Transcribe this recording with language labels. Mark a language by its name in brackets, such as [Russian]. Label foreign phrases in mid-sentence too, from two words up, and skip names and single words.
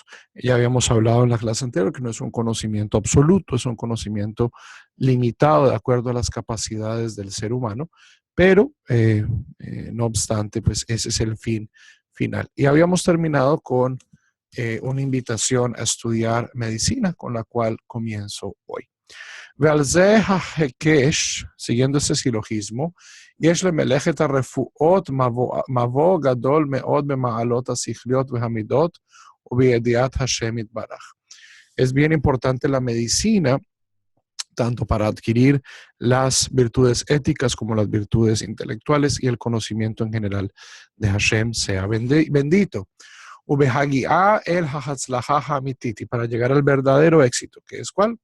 [Spanish] Ya habíamos hablado en la clase anterior que no es un conocimiento absoluto, es un conocimiento limitado de acuerdo a las capacidades del ser humano, pero no obstante, pues ese es el fin final. Y habíamos terminado con una invitación a estudiar medicina, con la cual comienzo hoy. Siguiendo ese silogismo, [Hebrew] יש למלאכת הרפואות מבוא גדול מאוד במעלות השכליות והמידות ובידיעת השם יתברך. [Spanish] Es bien importante la medicina, tanto para adquirir las virtudes éticas como las virtudes intelectuales y el conocimiento en general de Hashem sea bendito. Y para llegar al verdadero éxito, que es ¿cuál?